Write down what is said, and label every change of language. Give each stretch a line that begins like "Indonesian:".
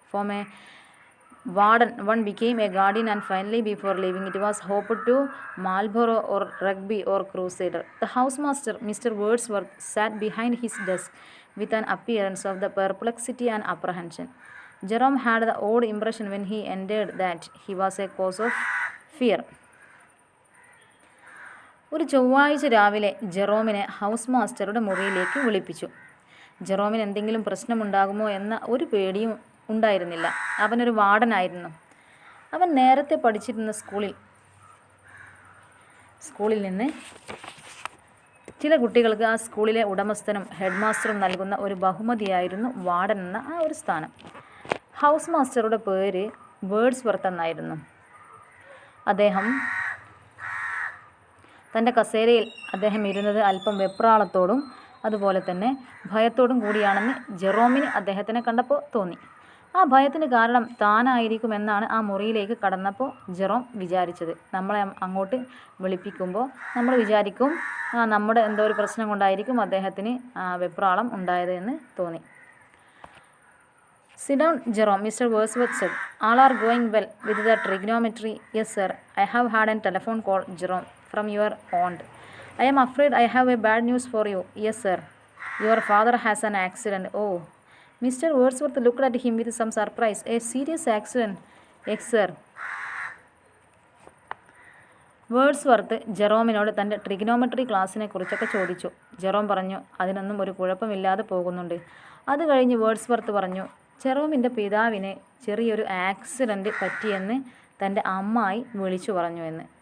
English: From a warden, one became a guardian, and finally, before leaving, it was hoped to Marlborough or Rugby or Crusader. The housemaster, Mr. Wordsworth, sat behind his desk with an appearance of the perplexity and apprehension. Jerome had the odd impression when he entered that he was a cause of fear.
Malayalam: ഒരു ചൊവ്വാഴ്ച രാവിലെ ജെറോമിനെ house മാസ്റ്ററുടെ മുറിയിലേക്ക് വിളിപ്പിച്ചു. ജെറോമിന് എന്തെങ്കിലും പ്രശ്നമുണ്ടാകുമോ എന്ന ഒരു പേടിയും ഉണ്ടായിരുന്നില്ല. അവനൊരു വാർഡനായിരുന്നു. അവൻ നേരത്തെ പഠിച്ചിരുന്ന സ്കൂളിൽ നിന്ന് ചില കുട്ടികൾക്ക് ആ സ്കൂളിലെ ഉടമസ്ഥനും ഹെഡ് മാസ്റ്ററും നൽകുന്ന ഒരു ബഹുമതിയായിരുന്നു വാർഡൻ എന്ന ആ ഒരു സ്ഥാനം. ഹൗസ് മാസ്റ്ററുടെ പേര് വേർഡ്സ്വർത്ത് എന്നായിരുന്നു. തൻ്റെ കസേരയിൽ അദ്ദേഹം ഇരുന്നത് അല്പം വെപ്രാളത്തോടും അതുപോലെ തന്നെ ഭയത്തോടും കൂടിയാണെന്ന് ജെറോമിന് അദ്ദേഹത്തിനെ കണ്ടപ്പോൾ തോന്നി. ആ ഭയത്തിന് കാരണം താനായിരിക്കുമെന്നാണ് ആ മുറിയിലേക്ക് കടന്നപ്പോൾ ജെറോം വിചാരിച്ചത്. നമ്മളെ അങ്ങോട്ട് വിളിപ്പിക്കുമ്പോൾ നമ്മൾ വിചാരിക്കും നമ്മുടെ എന്തോ ഒരു പ്രശ്നം കൊണ്ടായിരിക്കും അദ്ദേഹത്തിന് വെപ്രാളം ഉണ്ടായത് എന്ന് തോന്നി.
English: Sit down, Jerome, Mr. Wordsworth said. All are going well with the trigonometry. Yes, sir. I have had a telephone call, Jerome, from your aunt. I am afraid I have a bad news for you. Yes, sir. Your father has an accident. Oh. Mr. Wordsworth looked at him with some surprise. A serious accident? Yes, sir.
Malayalam: Wordsworth ജെറോമിനോട് തൻ്റെ trigonometry ക്ലാസ്സിനെ കുറിച്ചൊക്കെ ചോദിച്ചു. Jerome പറഞ്ഞു, അതിനൊന്നും ഒരു കുഴപ്പമില്ലാതെ പോകുന്നുണ്ട്. അത് കഴിഞ്ഞ് വേർഡ്സ്വർത്ത് പറഞ്ഞു, ജെറോമിൻ്റെ പിതാവിന് ചെറിയൊരു ആക്സിഡൻറ്റ് പറ്റിയെന്ന് തൻ്റെ അമ്മായി വിളിച്ചു പറഞ്ഞു എന്ന്.